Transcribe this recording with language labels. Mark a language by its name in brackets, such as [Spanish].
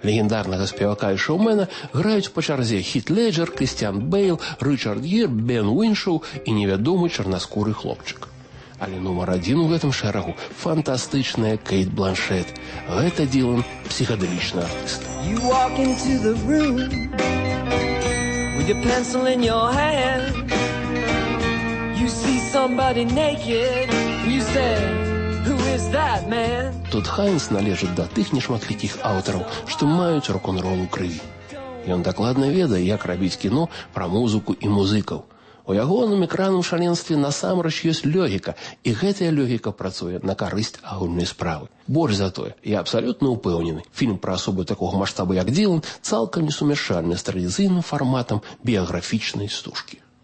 [Belarusian] Легендарнага спевака і шоўмена граюць па чарзе Хіт Леджер, Крістіан Бейл, Рычард Гір, Бен Уіншоў і невядомы чарнаскуры хлопчык. Але нумар адзін у гэтым шэрагу – фантастычная Кейт Бланшэт. Гэта Ділан – псіхадэлічны артыст. [English] You walk into the room with your pencil in your hand. You see somebody naked, you say, who is that man? [Belarusian] Тодд Хайнс належыць да тых нешматлікіх аўтараў, што маюць рок-н-рол у крыві. Ён дакладна ведае, як рабіць кіно пра музыку і музыкаў. У ягоным экранным шаленстве насамрэч ёсць лёгіка, і гэтая лёгіка працуе на карысць агульнай справы. Больш за тое, я абсалютна ўпэўнены, фільм пра асобу такога маштаба, як Дзілан, цалкам несумяшальны з традыцыйным фарматам біяграфічнай стужкі.